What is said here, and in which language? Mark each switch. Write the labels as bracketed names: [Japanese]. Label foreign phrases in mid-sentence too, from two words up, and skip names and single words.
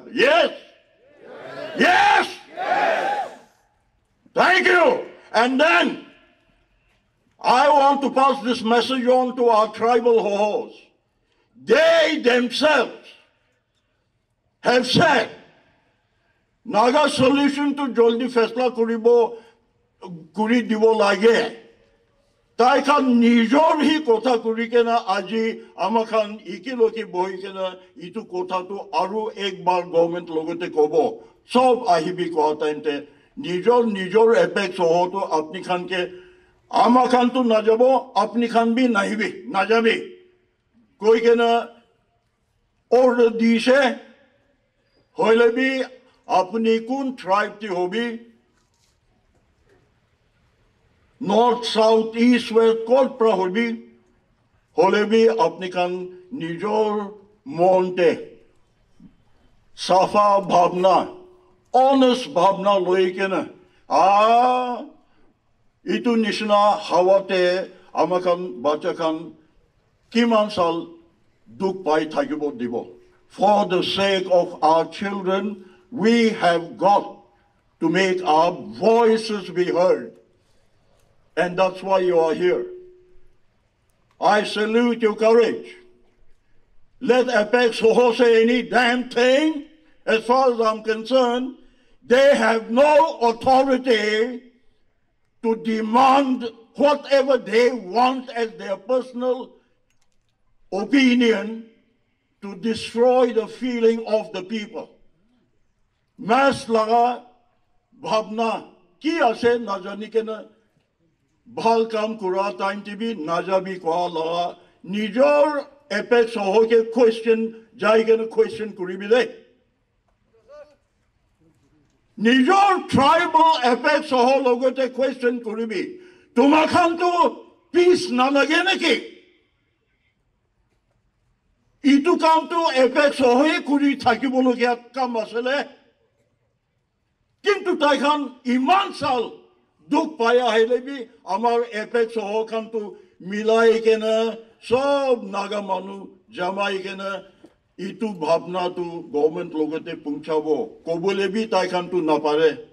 [English] Yes? Yes? Yes? Thank you. And then I want to pass this message on to our tribal hohos. They themselves have said, [Naga Pidgin] Naga solution to joldi fesla kuri dibo lage. Tai khan nijor hi kotha kuri kena aji amakhan ikiloki bohi kena itu kotha tu aru ekbar government logote kobo. Sob ahibi koha tainte nijor apex ho to apni khan ke amakhan tu najabo apni khan bhi nahibi najabi. Koi kena order dise hoile bhi apni kun tribe ti hobi north south east west kol pra hobi hole bhi apni kan nijor monte safa bhavna honest bhavna loi kena itu nishna hawate amakan bachakan kiman sal duk pai thakibo dibo. [English] For the sake of our children, we have got to make our voices be heard. And that's why you are here. I salute your courage. Let Apex Hoho say any damn thing. As far as I'm concerned, they have no authority to demand whatever they want as their personal opinion to destroy the feeling of the people. [Naga Pidgin] Mas laga bhavna ki ase najani ke na bhal kam kura time tv najabi koha laga nijor apex ho ke question jai ke na question kuribi de nijor tribal apex ho logote question kuribi tumakhan to peace na lage naki itu kam to apex hoye kuri thakibologia kam asele kintu taikhan iman sal duk paya hele bi amar apex ho kam to milai kena sob naga manu jamai kena itu bhavna to government logote punchabo kobole bi taikhan to napare